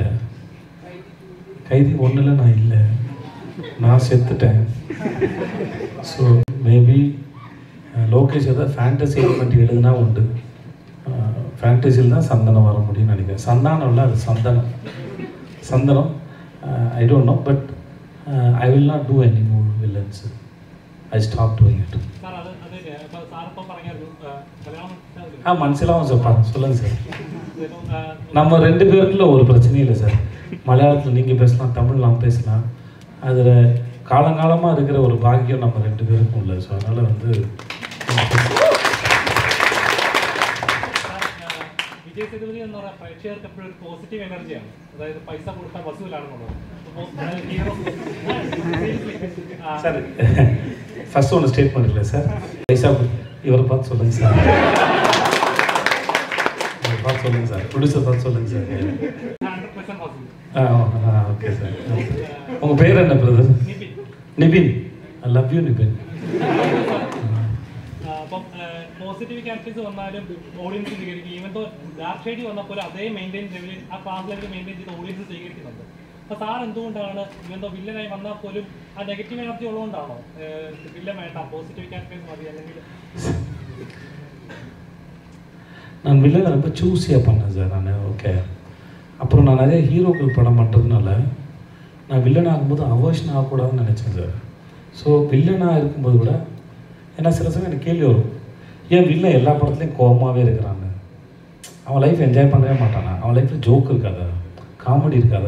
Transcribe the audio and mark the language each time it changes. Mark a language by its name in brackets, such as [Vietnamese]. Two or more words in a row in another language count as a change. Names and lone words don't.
[Tamil] கைதி ஒன்றில் நான் இல்லை, நான் செத்துட்டேன். [English] so maybe [Tamil] லோகேஷ் ஏதாவது [English] fantasy element [Tamil] எழுதுனா உண்டு. ஃபேண்டசியில் தான் சந்தனம் வர முடியும்னு நினைக்கிறேன். சந்தானம் இல்லை, அது சந்தனம். [English] I don't know, but I will not do any more villains. I stop doing it. [Tamil] மனசிலாம் சார் சொல்லுங்கள் சார். நம்ம 2 பேருக்குள்ள ஒரு பிரச்சனையும் இல்லை சார். மலையாளத்தில் நீங்கள் பேசலாம், தமிழ் நாம் பேசலாம். அதில் காலங்காலமாக இருக்கிற ஒரு பாக்கியம் நம்ம 2 பேருக்கும் இல்லை. ஸோ அதனால் [Malayalam] വിജയ് സേതുപതി എന്ന് പറഞ്ഞാൽ പ്രേക്ഷകർക്ക് എപ്പോഴും ഒരു പോസിറ്റീവ് എനർജിയാണ്. അതായത് പൈസ കൊടുത്താൽ വസൂലാണെന്നുള്ളത്. [Tamil] சார் ஃபஸ்ட்டு ஒன்று ஸ்டேட்மெண்ட் இல்லை சார். பைசா இவரை பார்த்து சொல்லுங்கள் சார். இவரை பார்த்து சொல்லுங்கள் சார். ப்ரொடியூசர் பார்த்து சொல்லுங்கள் சார். 100% வசூல். ஓகே சார். உங்கள் பேர் என்ன பிரதர்? நிபின். [English] I love you நிபின். [Malayalam] അപ്പം [English] positive characters [Malayalam] വന്നാലും ഓഡിയൻസ് സ്വീകരിക്കും. [English] even though dark [Malayalam] ഷെയ്ഡി വന്നപ്പോൾ അതേ മെയിൻറ്റെയിൻ ലെവലിൽ ആ ക്ലാസ് ലെവലിൽ മെയിൻറ്റെയിൻ ചെയ്ത് ഓഡിയൻസ് സ്വീകരിക്കുന്നുണ്ട്. അപ്പോൾ സാർ എന്തുകൊണ്ടാണ് [English] even though [Malayalam] വില്ലനായി വന്നാൽ പോലും ആ [English] negative energy [Malayalam] ഉള്ളതുകൊണ്ടാണോ വില്ലൻ വേണ്ട [English] positive characters [Malayalam] മതി? അല്ലെങ്കിൽ [Tamil] நான் வில்லனை ரொம்ப சூஸியாக பண்ணேன் சார் நான். ஓகே, அப்புறம் நான் நிறைய ஹீரோக்கள் படம் பண்ணுறதுனால நான் வில்லன் ஆகும்போது அவர்ஷன் ஆகக்கூடாதுன்னு நினச்சேன் சார். ஸோ வில்லனாக இருக்கும்போது கூட ஏன்னா சில சமயம் எனக்கு கேள்வி வரும், ஏன் வில்லன் எல்லா படத்துலையும் கோபமாகவே இருக்கிறாங்க, அவன் [English] life enjoy [Tamil] பண்ணவே மாட்டானா, அவன் லைஃப்பில் ஜோக் இருக்காதா, காமெடி இருக்காதா?